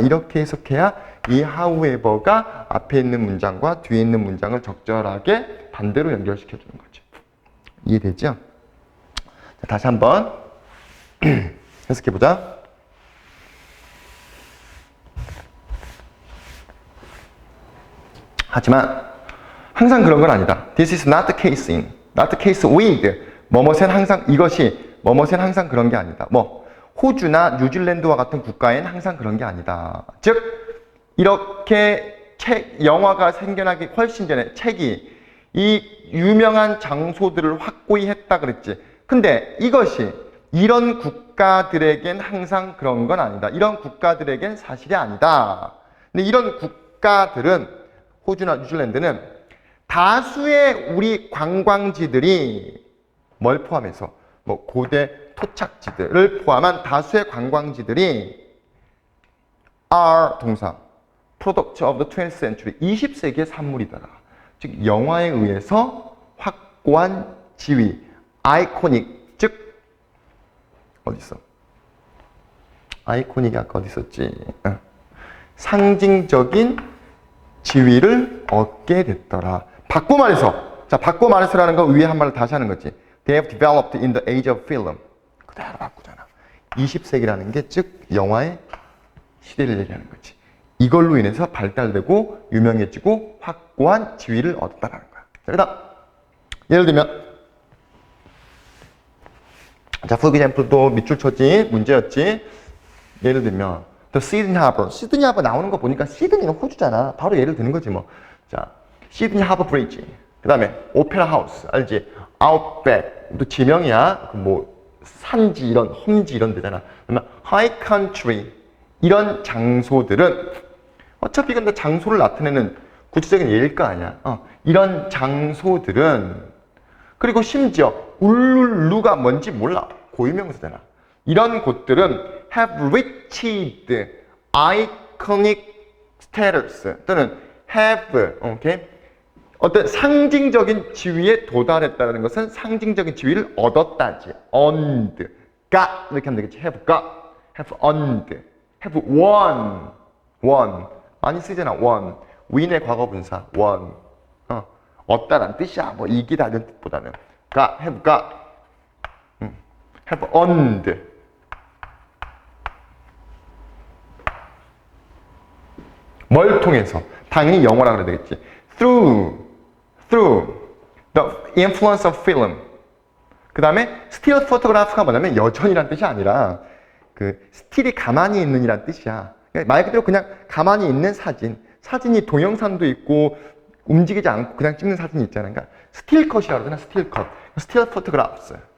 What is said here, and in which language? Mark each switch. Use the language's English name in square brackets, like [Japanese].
[Korean] 이렇게 해석해야 이 however가 앞에 있는 문장과 뒤에 있는 문장을 적절하게 반대로 연결시켜주는 거죠. 이해되죠? 자, 다시 한번 해석해보자. 하지만 항상 그런 건 아니다. [English] This is not the case in, not the case with. [Korean] 뭐뭇은 항상 이것이 뭐뭇은 항상 그런 게 아니다. 뭐 호주나 뉴질랜드와 같은 국가엔 항상 그런 게 아니다. 즉 이렇게 영화가 생겨나기 훨씬 전에 책이 이 유명한 장소들을 확고히 했다 그랬지. 근데 이것이 이런 국가들에겐 항상 그런 건 아니다. 이런 국가들에겐 사실이 아니다. 근데 이런 국가들은 호주나 뉴질랜드는 다수의 우리 관광지들이 뭘 포함해서 뭐 고대 토착지들을 포함한 다수의 관광지들이 [English] are [Korean] 동사 [English] product of the 20th century [Korean] 20세기의 산물이더라. 즉 영화에 의해서 확고한 지위 아이코닉 즉 어디 있어? 아이코닉이 아까 어디 있었지? 상징적인 지위를 얻게 됐더라. 바꿔 말해서라는 거 위에 한 말을 다시 하는 거지. [English] They have developed in the age of film. [Korean] 그대로 바꾸잖아. 20세기라는 게 즉 영화의 시대를 얘기하는 거지. 이걸로 인해서 발달되고 유명해지고 확고한 지위를 얻었다는 거야. 자, 그다음 예를 들면 자, [English] for example [Korean] 도 밑줄 쳤지 문제였지. 예를 들면 The Sydney Harbour. 시드니 하버 나오는 거 보니까 시드니는 호주잖아. 바로 예를 드는 거지 뭐. 자, 시드니 하버 브리지. 그 다음에 오페라 하우스. 알지? 아웃백. 또 지명이야. 그 뭐 산지 이런 험지 이런 데잖아. 그러면 High Country. 이런 장소들은 어차피 근데 장소를 나타내는 구체적인 예일 거 아니야. 이런 장소들은 그리고 심지어 울룰루가 뭔지 몰라. 고유명사잖아. 이런 곳들은 [English] have reached iconic status [Korean] 또는 [English] have [Korean] 어떤 상징적인 지위에 도달했다는 것은 상징적인 지위를 얻었다지. [English] earned got [Korean] 이렇게 하면 되겠지. [English] have got, have earned, have won [Korean] 많이 쓰잖아. won win의 과거분사 won 얻다라는 뜻이야. 뭐 이기다 이런 뜻보다는 [English] have got have earned [Korean] 뭘 통해서? 당연히 영어라 그래야 되겠지. [English] Through the influence of film. [Korean] 그 다음에 still photograph가 뭐냐면 여전이란 뜻이 아니라 그 still이 가만히 있는 이란 뜻이야. 말 그대로 그냥 가만히 있는 사진. 사진이 동영상도 있고 움직이지 않고 그냥 찍는 사진이 있잖아. 그러니까 still cut이라고 그러잖아. [English] still cut. still photographs.